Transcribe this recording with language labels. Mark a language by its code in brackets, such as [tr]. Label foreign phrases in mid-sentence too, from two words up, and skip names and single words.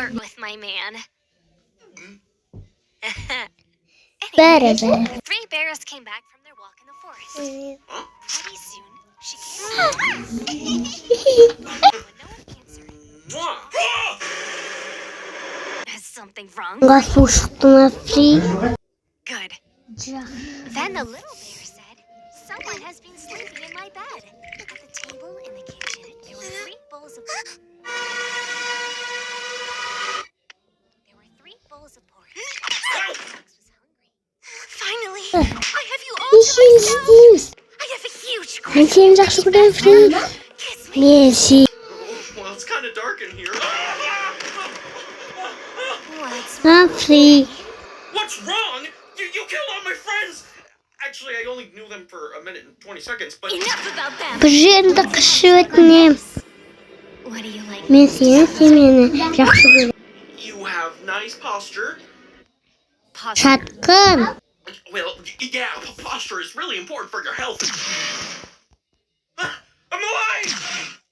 [kk] Бәрі. Ғасу шықтың афри. [en] Then the little bear said, "Someone has been sleeping in my bed." At the table in the kitchen, there were three bowls of porridge. Fox was hungry. Finally, I have you all to myself. I have a huge [kk] Мен сені жақсы көрем, Фри. Мен сені. [en] Well, it's kind of dark in here. Фри. What's wrong? You killed all my friends. Actually, I only knew them for a minute and 20 seconds, but Enough about them. [kk] Бір жерімді қышы өтінем. [en] What do you like? [kk] Мен сені жақсы көрем. [en] you have nice posture. Шатқын. Well, yeah, posture is really important for your health. I'm alive!